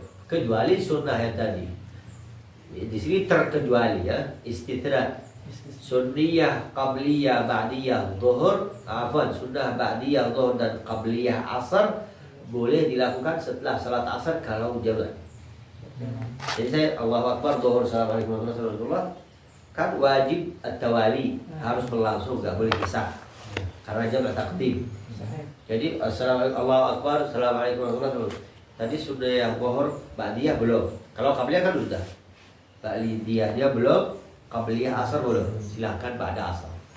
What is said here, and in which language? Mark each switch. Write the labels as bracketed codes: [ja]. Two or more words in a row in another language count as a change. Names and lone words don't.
[id] Kecuali sunnah yang tadi. Di sini terkecuali ya, istitrat. Sunniyah, qabliyah, ba'diyah, zuhur, sunnah ba'diyah, zuhur dan qabliyah asar boleh dilakukan setelah salat asar kalau jamak. Jadi saya [ar] الله أكبر ظهر السلام عليكم ورحمة الله وبركاته [id] kan wajib at-tawali, harus berlangsung, enggak boleh pisah. Karena jamak takdim. [ar] Jadi السلام عليكم الله أكبر السلام عليكم ورحمة الله وبركاته. [id] Tadi sudah yang zuhur ba'diyah belum. Kalau qabliyah kan sudah. Ba'diyah dia belum, qabliyah asar belum. Silakan ba'da asar.